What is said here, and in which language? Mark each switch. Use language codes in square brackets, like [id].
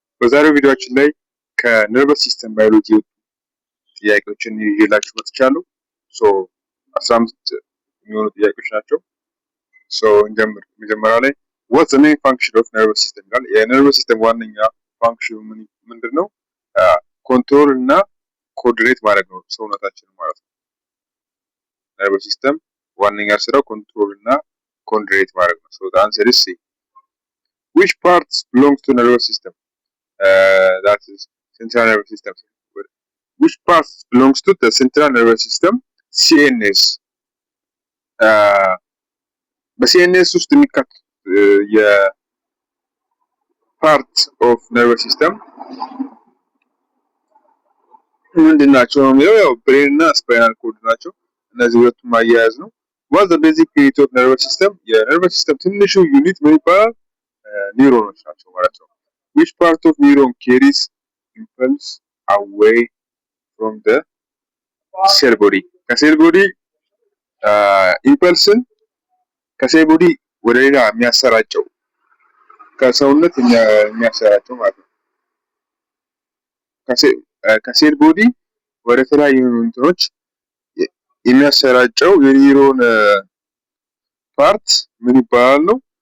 [am] በዛሬው ቪዲዮአችን ላይ ከነርቨስ ሲስተም ባዮሎጂ ጥያቄዎችን ይዤላችሁ መጥቻለሁ። ሶ 15 የሚሆኑ ጥያቄዎች ናቸው። ሶ እንጀምር። መጀመሪያ ላይ [en] what the main function of nervous system [am] ይላል። የነርቨስ ሲስተም ዋነኛ ፋንክሽኑ ምንድነው? ኮንትሮል እና ኮኦርዲኔት ማድረግ ነው ሰውነታችንን ማለት ነው። ነርቨስ ሲስተም ዋነኛ ስራው ኮንትሮል እና ኮኦርዲኔት ማድረግ ነው። ሶ [en] the answer is C. Which parts belongs to nervous system? That is central nervous system. Which parts belongs to the central nervous system? CNS. [am] በሲኤንኤስ ውስጥ የሚካተት የፓርት ኦፍ ነርቨስ ሲስተም ምንድን ናቸው ነው የሚለው። ያው ብሬን እና ስፓይናል ኮርድ ናቸው። እነዚህ ሁለቱም ማያያዝ ነው። [en] what the basic unit of nervous system? [am] የነርቨስ ሲስተም ትንሹ ዩኒት ምን ይባላል? ኒውሮኖች ናቸው ማለት ነው። [en] which part of neuron carries impulse away from the cell body? [am] ከሴል ቦዲ ኢምፐልስን ከሴል ቦዲ ወደ ሌላ የሚያሰራጨው ከሰውነት የሚያሰራጨው ማለት ነው። ከሴል ቦዲ ወደ ተለያዩ እንትኖች የሚያሰራጨው የኒውሮን ፓርት ምን ይባላል ነው?